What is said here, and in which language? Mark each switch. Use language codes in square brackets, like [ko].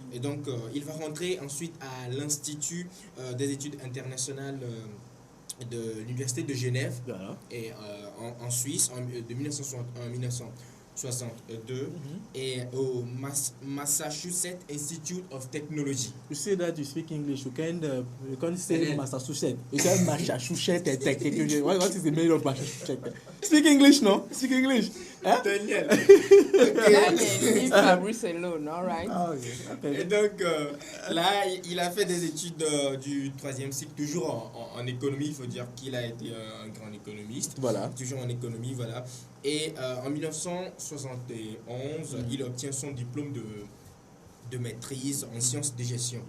[fr] Et donc, il va rentrer ensuite à l'Institut des études internationales de l'Université de Genève Voilà. et en Suisse de 1961 à 1962 et au Massachusetts Institute of Technology. [en] You say that you speak English. You can say Massachusetts. You say Massachusetts and technology. What is the meaning of Massachusetts? Speak English, no? Speak English. Hein? Daniel. Daniel, leave Fabrice alone, all right? [fr] Ah, ok. Et donc là, il a fait des études du 3e cycle, toujours en économie. Il faut dire qu'il a été un grand économiste. Voilà. Toujours en économie, voilà. Et en 1971, il obtient son diplôme de maîtrise en sciences de gestion.